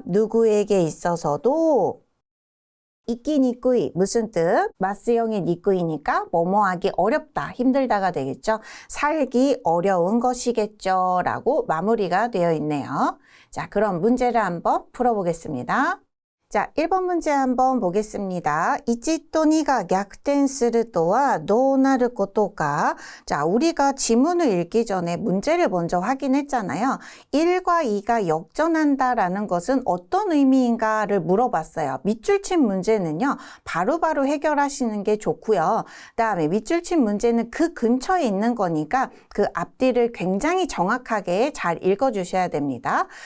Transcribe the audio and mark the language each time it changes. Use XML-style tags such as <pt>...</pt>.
<ko>누구에게 있어서도 있기 니꾸이 무슨 뜻? 마스형의 니꾸이니까 뭐뭐하기 어렵다, 힘들다가 되겠죠. 살기 어려운 것이겠죠 라고 마무리가 되어 있네요. 자, 그럼 문제를 한번 풀어보겠습니다. 자, 1번 문제 한번 보겠습니다.</ko> <ja>1と2가逆転するとはどうなることか?</ja> <ko>자, 우리가 지문을 읽기 전에 문제를 먼저 확인했잖아요. 1과 2가 역전한다라는 것은 어떤 의미인가를 물어봤어요. 밑줄 친 문제는요, 바로바로 해결하시는 게 좋고요. 그다음에 밑줄 친 문제는 그 근처에 있는 거니까 그 앞뒤를 굉장히 정확하게 잘 읽어주셔야 됩니다.</ko>